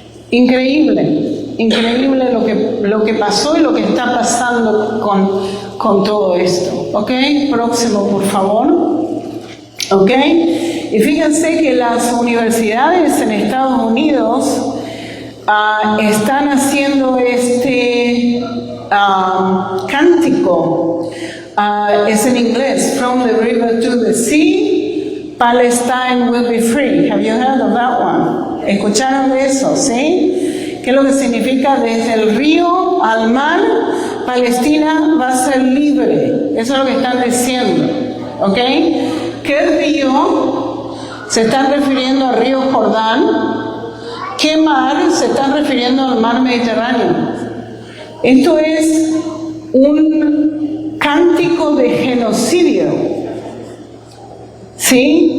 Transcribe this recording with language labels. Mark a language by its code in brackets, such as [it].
[es] Increíble, increíble lo que pasó y lo que está pasando con todo esto. ¿Ok? Próximo, por favor. ¿Ok? Y fíjense que las universidades en Estados Unidos están haciendo este cántico. Es en inglés. [en] From the river to the sea, Palestine will be free. Have you heard of that one? [es] ¿Escucharon de eso? ¿Sí? ¿Qué es lo que significa? Desde el río al mar, Palestina va a ser libre. Eso es lo que están diciendo. ¿Ok? ¿Qué río? Se están refiriendo al río Jordán. ¿Qué mar? Se están refiriendo al mar Mediterráneo. Esto es un cántico de genocidio. ¿Sí?